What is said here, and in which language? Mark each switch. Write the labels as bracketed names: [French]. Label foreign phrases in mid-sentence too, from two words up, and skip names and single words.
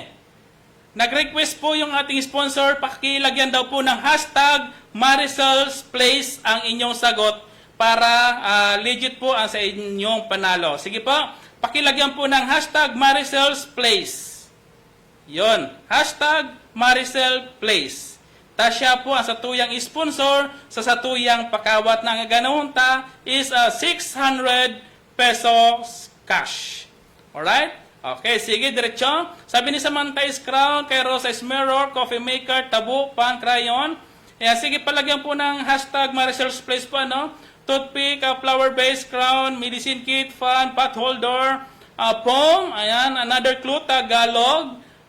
[Filipino] Nag-request po yung ating sponsor, pakilagyan daw po ng hashtag Marisol's Place ang inyong sagot para legit po ang sa inyong panalo. Sige po, pakilagyan po ng hashtag Marisol's Place. Yon, hashtag Maricel Place. [Bikol] Tasya po ang satuyang sponsor sa satuyang pakawat ng ganunta is 600 pesos cash. Alright? [Filipino] Okay, sige, diretso. [English] Sabi ni Samantha is Crown, kay Rosa is Mirror, Coffee Maker, Tabu, Pan, Crayon. [Filipino] Sige, palagyan po ng hashtag Marisol's Place po, ano? [English] Toothpick, flower base, crown, medicine kit, fan, pot holder, foam, ayan, another clue, Tagalog.